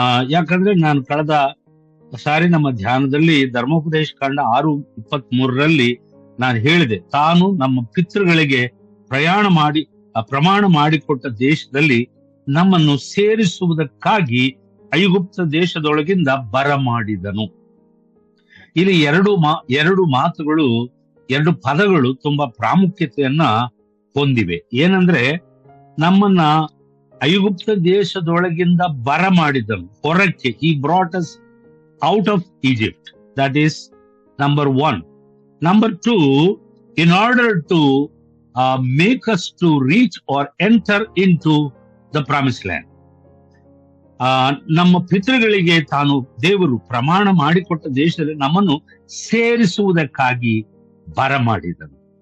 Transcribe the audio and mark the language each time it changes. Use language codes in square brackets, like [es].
[kn] ಯಾಕಂದ್ರೆ ನಾನು ಕಳೆದ ಸಾರಿ ನಮ್ಮ ಧ್ಯಾನದಲ್ಲಿ ಧರ್ಮೋಪದೇಶ ಕಾಂಡ 6:23 ನಾನು ಹೇಳಿದೆ, ತಾನು ನಮ್ಮ ಪಿತೃಗಳಿಗೆ ಪ್ರಮಾಣ ಮಾಡಿಕೊಟ್ಟ ದೇಶದಲ್ಲಿ ನಮ್ಮನ್ನು ಸೇರಿಸುವುದಕ್ಕಾಗಿ ಐಗುಪ್ತ ದೇಶದೊಳಗಿಂದ ಬರಮಾಡಿದನು. ಇಲ್ಲಿ ಎರಡು ಮಾತುಗಳು, 2 ಪದಗಳು ತುಂಬಾ ಪ್ರಾಮುಖ್ಯತೆಯನ್ನ ಹೊಂದಿವೆ. ಏನಂದ್ರೆ, ನಮ್ಮನ್ನ ಐಗುಪ್ತ ದೇಶದೊಳಗಿಂದ ಬರಮಾಡಿದನು, ಹೊರಕ್ಕೆ. [en] he brought us out of Egypt. That is number 1. Number 2, in order to make us to reach or enter into the promised land. [kn] ನಮ್ಮ ಪಿತೃಗಳಿಗೆ ತಾನು ದೇವರು ಪ್ರಮಾಣ ಮಾಡಿಕೊಟ್ಟ ದೇಶದಲ್ಲಿ ನಮ್ಮನ್ನು ಸೇರಿಸುವುದಕ್ಕಾಗಿ ಬರಮಾಡಿದನು.